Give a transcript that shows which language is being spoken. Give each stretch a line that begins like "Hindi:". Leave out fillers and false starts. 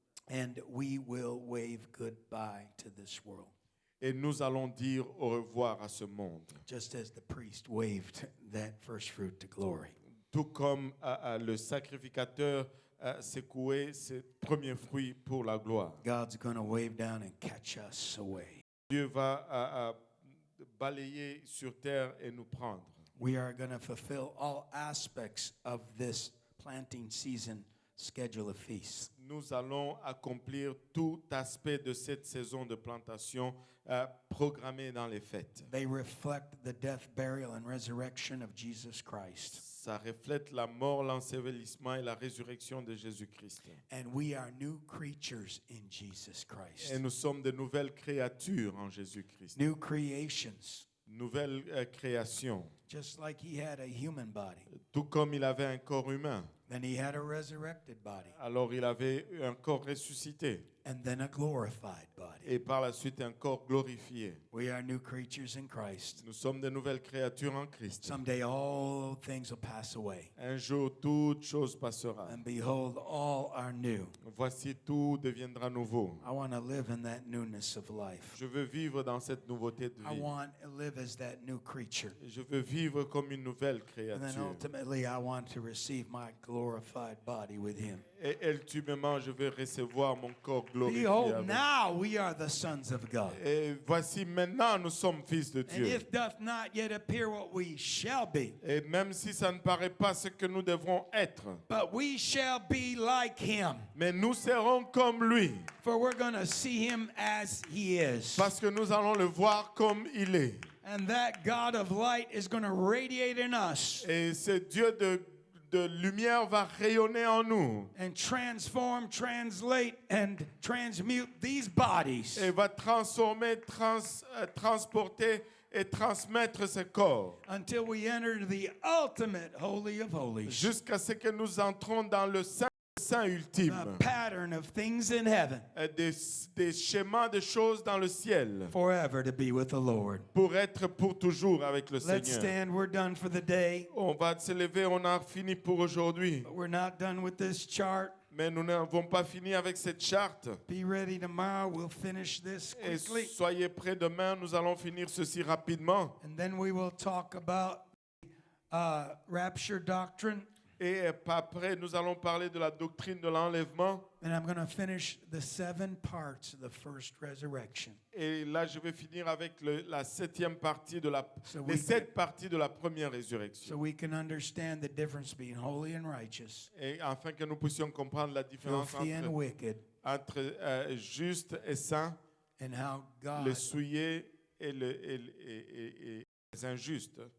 English: And we will wave goodbye to this world.
French: Et nous allons dire au revoir à ce monde.
English: Just as the priest waved that first fruit to glory.
French: Tout comme le sacrificateur secouait ses premiers fruits pour la gloire.
English: God's going to wave down and catch us away.
French: Dieu va balayer sur terre et nous prendre.
English: We are going to fulfill all aspects of this planting season schedule of feasts.
French: Nous allons accomplir tout aspect de cette saison de plantation programmée dans les fêtes.
English: They reflect the death, burial, and resurrection of Jesus Christ.
French: Ça reflète la mort, l'ensevelissement et la résurrection de Jésus-Christ.
English: And we are new creatures in Jesus Christ.
French: Et nous sommes de nouvelles créatures en Jésus-Christ.
English: New creations.
French: Nouvelle création.
English: Just like he had a human body.
French: Tout comme il avait un corps humain,
English: Then he had a resurrected body.
French: alors il avait un corps ressuscité.
English: And then a glorified body.
French: Et par la suite un corps glorifié.
English: We are new creatures in Christ.
French: Nous sommes de nouvelles créatures en Christ.
English: Someday all things will pass away.
French: Un jour, toute chose passera.
English: And behold, all are new.
French: Voici, tout deviendra nouveau.
English: I want to live in that newness of life.
French: Je veux vivre dans cette nouveauté de
English: I
French: vie.
English: want to live as that new creature.
French: Je veux vivre comme une nouvelle
English: And then
French: créature.
English: ultimately, I want to receive my glorified body with him.
French: Et ultimement, je vais recevoir mon corps glorifié.
English: Behold,
French: avec.
English: now we are the sons of God.
French: Et voici, maintenant, nous sommes fils de
English: And
French: Dieu.
English: if doth not yet appear what we shall be,
French: Et même si ça ne paraît pas ce que nous devrons être,
English: but we shall be like him.
French: mais nous serons comme lui,
English: For we're going to see him as he is.
French: parce que nous allons le voir comme il est.
English: And that God of light is going to radiate in us
French: Et ce Dieu de lumière va rayonner en nous
English: and transform, translate, and transmute these bodies
French: et va transformer, transporter et transmettre ce corps
English: until we enter the ultimate Holy of Holies.
French: jusqu'à ce que nous entrons dans le Saint des dessein ultime,
English: the pattern of things in heaven,
French: des schémas de choses dans le ciel,
English: forever to be with the Lord.
French: pour être pour toujours avec le
English: Let's
French: Seigneur.
English: stand. We're done for the day.
French: On va se lever, on a fini pour aujourd'hui.
English: But we're not done with this chart.
French: Mais nous n'avons pas fini avec cette charte.
English: Be ready tomorrow. We'll finish this
French: Et
English: quickly.
French: soyez prêts demain, nous allons finir ceci rapidement.
English: And then we will talk about rapture doctrine.
French: Et après, nous allons parler de la doctrine de l'enlèvement.
English: And I'm going to finish the 7 parts of the first resurrection.
French: Et là, je vais finir avec la 7e partie de les 7 parties de la première résurrection.
English: So we can understand the difference between holy and righteous,
French: Et afin que nous puissions comprendre la différence
English: filthy and wicked,
French: entre juste et saint,
English: and how God
French: le souillé et les injustes.